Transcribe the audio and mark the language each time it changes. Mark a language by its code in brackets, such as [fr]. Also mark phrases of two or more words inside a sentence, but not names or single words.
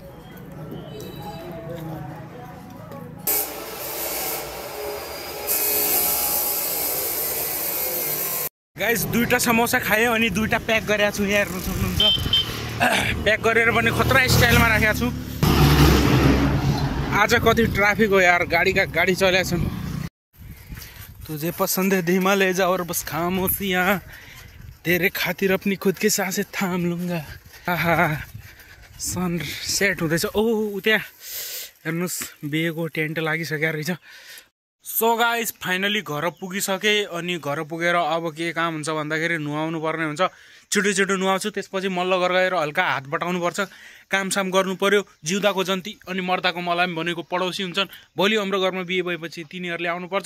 [ne] गाइस 2टा समोसा खाएँ अनि 2टा प्याक गरेको छु। यहाँ हेर्नु सक्नुहुन्छ, प्याक गरेर पनि खतरा स्टाइलमा राखेको छु। आज कति ट्राफिक हो यार, गाडी चलेका छन्। [hi] तुझे पसंद है धीमा ले जा और बस खामोशियाँ, तेरे खातिर अपनी खुद की सांसें थाम लूंगा। [en] sun set [ne] हुँदैछ। ओ त्यहाँ हेर्नुहोस् बिहेको टेन्ट लागिसकेको रहेछ। सो गाइस फाइनली घर पुगिसकेँ। अनि घर पुगेर अब के काम हुन्छ भन्दाखेरि नुहाउनु पर्ने हुन्छ। छिटो नुहाउँछु, त्यसपछि मल्ल घर गएर हल्का हात बटाउनु पर्छ, कामसाम गर्नु पर्यो। जिउँदाको जन्ती अनि मर्दाको मलामी भनेको पडोसी हुन्छन्। भोलि हाम्रो घरमा बिहे भएपछि तिनीहरूले आउनुपर्छ।